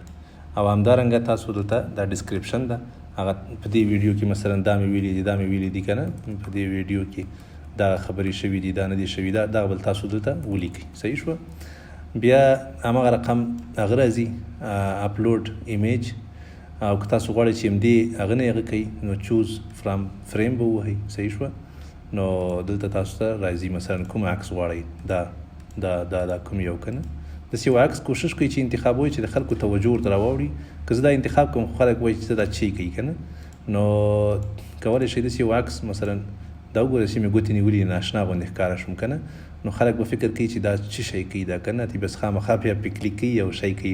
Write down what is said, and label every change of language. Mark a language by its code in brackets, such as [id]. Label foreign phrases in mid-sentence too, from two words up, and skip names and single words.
[ps] او همدارنګه تاسو دلته دا ډسکریپشن ده هغه په دې ویډیو کې مثلا دا مې ویلي دي که نه، په دې ویډیو کې دا خبرې شوي دي، دا نه دي شوي، دا بل تاسو دلته ولیکئ. صحیح شوه؟ بیا هماغه رقم هغه راځي [en] upload image. [ps] او که تاسو غواړئ چې همدې هغه نه هغه کوئ نو [en] choose from frame [ps] به ووهئ. صحیح شوه؟ نو دلته تاسو ته راځي مثلا کوم عکس غواړئ دا کوم یو که نه. داسې یو عکس کوشش کوئ چې انتخابوئ چې د خلکو توجه ورته راواوړي. که زه دا انتخاب کوم خو خلک وایي چې دا چی کوي که نه، نو کولی شئ داسې یو عکس مثلا دا وګورئ چې مې ګوتې نیولي ناشنا غوندې ښکاره شوم که نه، نو خلک به فکر کوي چې دا څه شی کوي دا که نه، تی بس خامخا بیا پې کلیک کوي یو شی کوي.